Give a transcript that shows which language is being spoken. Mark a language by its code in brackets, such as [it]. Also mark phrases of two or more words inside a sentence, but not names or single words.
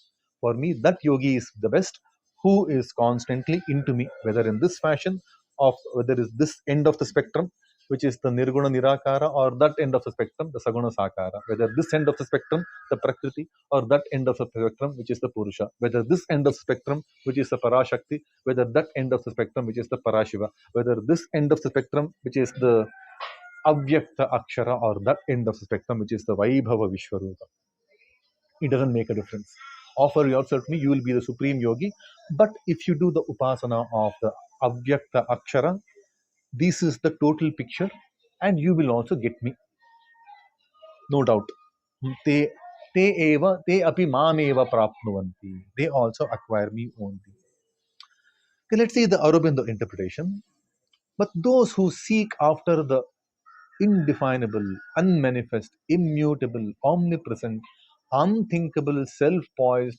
[en] For me, that yogi is the best, who is constantly into me, whether in this fashion of whether is this end of the spectrum, which is the [sa] निर्गुण निराकार, [en] or that end of the spectrum, the [sa] सगुण साकार, [en] whether this end of the spectrum, the prakriti, or that end of the spectrum, which is the purusha, whether this end of the spectrum, which is the parashakti, whether that end of the spectrum, which is the parashiva, whether this end of the spectrum, which is the [sa] अव्यक्त अक्षर, [en] or that end of the spectrum, which is the [sa] वैभव विश्वरूप. [en] It doesn't make a difference. Offer yourself to me, you will be the supreme yogi. But if you do the upasana of the [sa] अव्यक्त अक्षर, [en] this is the total picture, and you will also get me, no doubt. [sa] ते ते एव, ते अपि माम् एव प्राप्नुवन्ति. [en] They also acquire me only. Okay, let's see the Aurobindo interpretation. But those who seek after the indefinable, unmanifest, immutable, omnipresent, unthinkable, self poised,